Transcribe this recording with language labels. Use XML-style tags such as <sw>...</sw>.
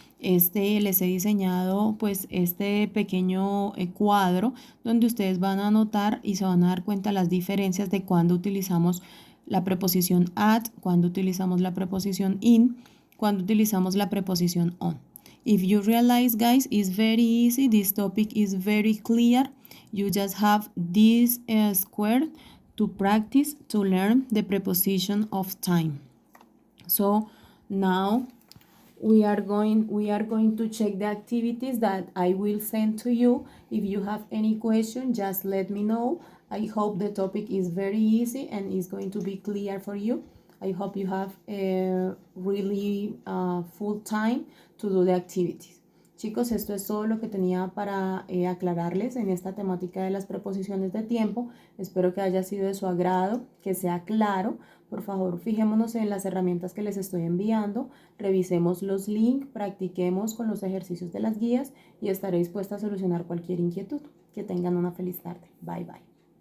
<es>Les he diseñado pues este pequeño cuadro donde ustedes van a anotar y se van a dar cuenta las diferencias de cuando utilizamos la preposición at, cuando utilizamos la preposición in, cuando utilizamos la preposición on.</es> <en>If you realize, guys, it's very easy. This topic is very clear. You just have this square to practice to learn the preposition of time. So now we are going to check the activities that I will send to you. If you have any question, just let me know. I hope the topic is very easy and is going to be clear for you. I hope you have a really full time to do the activities.</en> <es>Chicos, esto es todo lo que tenía para aclararles en esta temática de las preposiciones de tiempo. Espero que haya sido de su agrado, que sea claro. Por favor, fijémonos en las herramientas que les estoy enviando, revisemos los links, practiquemos con los ejercicios de las guías y estaré dispuesta a solucionar cualquier inquietud. Que tengan una feliz tarde. Bye, bye.</es>